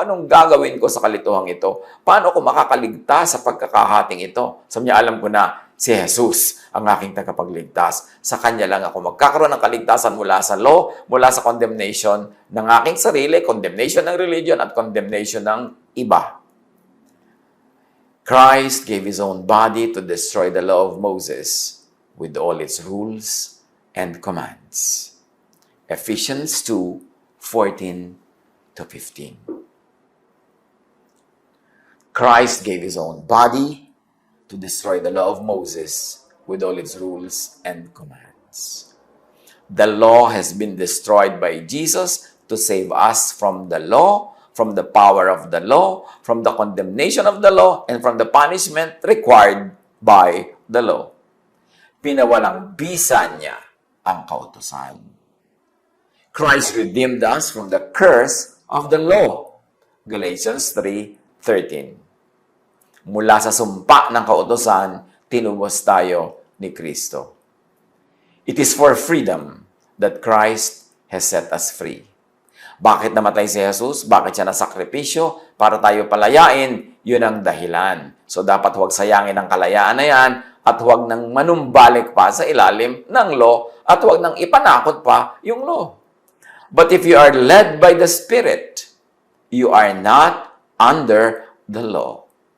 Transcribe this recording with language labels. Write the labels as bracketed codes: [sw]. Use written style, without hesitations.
[tl] Anong gagawin ko sa kalituhang ito? Paano ko makakaligtas sa pagkakahating ito? Sabi niya, alam ko na, si Jesus ang aking tagapagligtas. Sa Kanya lang ako magkakaroon ng kaligtasan mula sa law, mula sa condemnation ng aking sarili, condemnation ng religion, at condemnation ng iba. [en] Christ gave His own body to destroy the law of Moses with all its rules and commands. Ephesians 2:14-15. Christ gave His own body to destroy the law of Moses with all its rules and commands. The law has been destroyed by Jesus to save us from the law, from the power of the law, from the condemnation of the law, and from the punishment required by the law. [tl] Pinawalang bisa niya ang kautusan. [en] Christ redeemed us from the curse of the law. Galatians 3:13. [tl] Mula sa sumpa ng kautusan, tinubos tayo ni Kristo. [en] It is for freedom that Christ has set us free. [tl] Bakit namatay si Jesus? Bakit siya nasakripisyo? Para tayo palayain, yun ang dahilan. So dapat huwag sayangin ang kalayaan na yan at huwag nang manumbalik pa sa ilalim ng law at huwag nang ipanakot pa yung law. [en] But if you are led by the Spirit, you are not under the law.